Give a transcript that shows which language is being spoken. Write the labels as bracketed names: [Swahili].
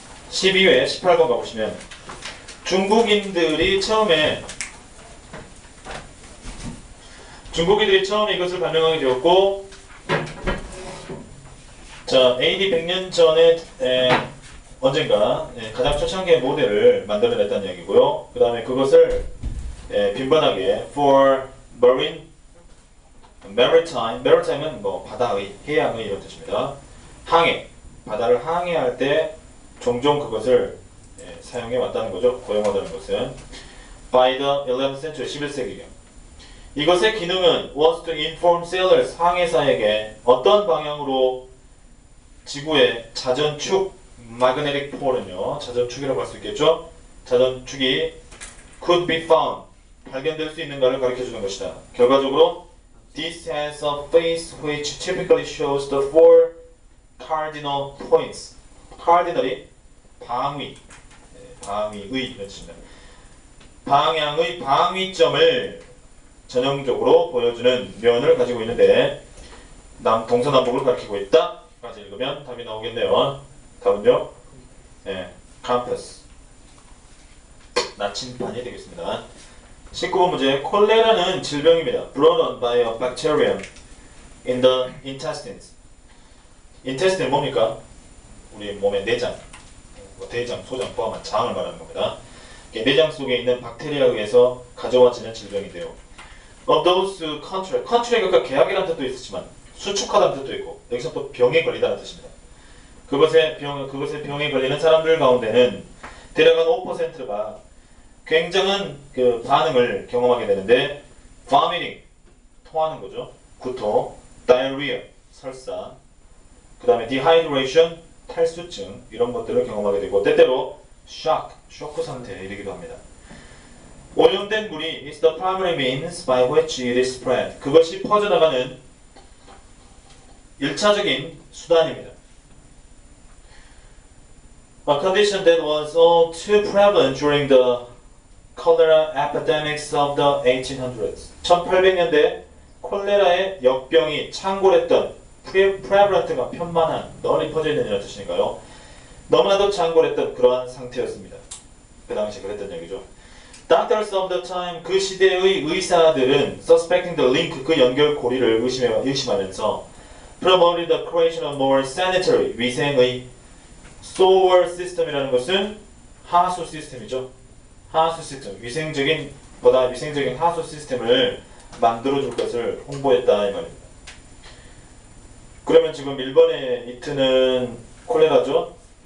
[Korean] 12회 18번 가보시면 중국인들이 처음에 이것을 발명하게 되었고, 자, AD 100년 전에 언젠가 가장 초창기의 모델을 만들어냈다는 이야기고요. 그 다음에 그것을 빈번하게 [English] for maritime [Korean] 은 뭐 바다의, 해양의 이런 뜻입니다. 항해, 바다를 항해할 때 종종 그것을 사용해 왔다는 거죠. 고용하다는 것은 [English] by the 11th century, [Korean] 11세기경. 이것의 기능은 [English] was to inform sailors, [Korean] 항해사에게 어떤 방향으로 지구의 자전축, magnetic pole은요, 자전축이라고 할 수 있겠죠. 자전축이 [English] could be found, [Korean] 발견될 수 있는가를 가르쳐주는 것이다. 결과적으로 [English] this has a face which typically shows the four cardinal points. [Korean] cardinal이 방위의 이런 뜻입니다. 방향의 방위점을 전형적으로 보여주는 면을 가지고 있는데 동서남북을 가리키고 있다. 까지 읽으면 답이 나오겠네요. 답은요? compass. 나침반이 되겠습니다. 19번 문제. 콜레라는 질병입니다. [English] brought on by a bacterium in the intestines. [Korean] intestine 뭡니까? 우리 몸의 내장, 대장, 소장 포함한 장을 말하는 겁니다. 내장 속에 있는 박테리아에 의해서 가져와지는 질병인데요. [English] Of those who contract, [Korean] 그러니까 계약이라는 뜻도 있지만 수축하다는 뜻도 있고, 여기서 또 병에 걸리다는 뜻입니다. 그것의 병에 걸리는 사람들 가운데는 대략 5%가 굉장한 그 반응을 경험하게 되는데, vomiting, 토하는 거죠. 구토, diarrhea, 설사, 그 다음에 dehydration, 탈수증, 이런 것들을 경험하게 되고, 때때로 shock, 쇼크 상태에 이르기도 합니다. 오염된 물이 [English] is the primary means by which it is spread. [Korean] 그것이 퍼져나가는 1차적인 수단입니다. [English] A condition that was all too prevalent during the cholera epidemics of the 1800s. [Korean] 1800년대 콜레라의 역병이 창궐했던, prevalent가 편만한, 널리 퍼져 있는 이런 뜻이니까요. 너무나도 창궐했던 그러한 상태였습니다. 그 당시 그랬던 얘기죠. [English] Doctors of the time, [Korean] 그 시대의 의사들은 [English] suspecting the link, [Korean] 그 연결고리를 의심하면서 [English] promoted the creation of more sanitary, [Korean] 위생의 [English] sewer system이라는 것은 하수 시스템이죠. [Korean] 하수 시스템, 보다 위생적인 하수 시스템을 만들어줄 것을 홍보했다 이 말입니다. 그러면 지금 1번의 이트는 콜레라죠?